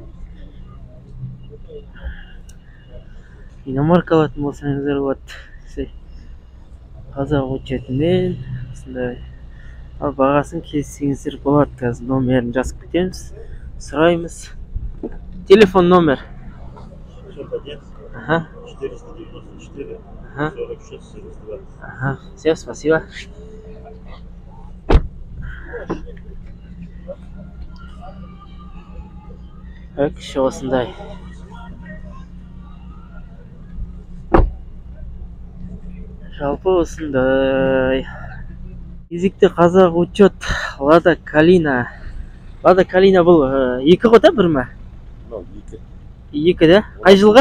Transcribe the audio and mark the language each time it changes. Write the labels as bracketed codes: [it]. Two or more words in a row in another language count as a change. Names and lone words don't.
[kk] Иномарка алатын болсаңыздар болады. Қазақ учетінен осындай. Ал бағасын келіссеңіздер болады. Қазір номерін жазып кетеміз, сұраймыз. Телефон номер Ага. 494. Ага. 46, 42. [ru] Ага. Все, спасибо. Так, еще осындай. [kk] Жалпы осындай. Кезекте қазақ учет Лада Калина. Лада Калина бұл екі ғой да, бір ма? Екі да? Қай жылғы?